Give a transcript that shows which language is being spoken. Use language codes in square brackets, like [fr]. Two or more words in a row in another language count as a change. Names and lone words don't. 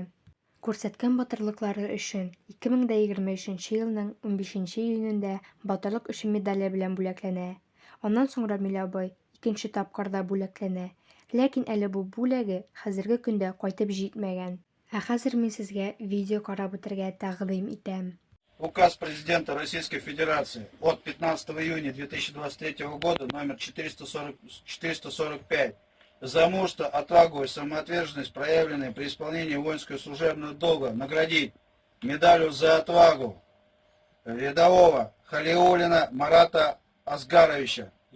[tt] Күрсәткән батырлыклары өчен 2023 елның 15 июнендә батырлык өчен медале белән бүләкләнә. Аннан соң Рамил абый 2нче тапкырда бүләкләнә. Ләкин әле бу бүләге хәзерге көндә кайтып җитмәгән. Ә хәзер мин сезгә видео карап үтәргә тәкъдим итәм. [ru] Указ президента Российской Федерации от 15 июня 2023 года номер 445 за мужество, отвагу и самоотверженность, проявленные при исполнении воинского служебного долга, наградить медалью за отвагу рядового Халиуллина Марата Асгаровича.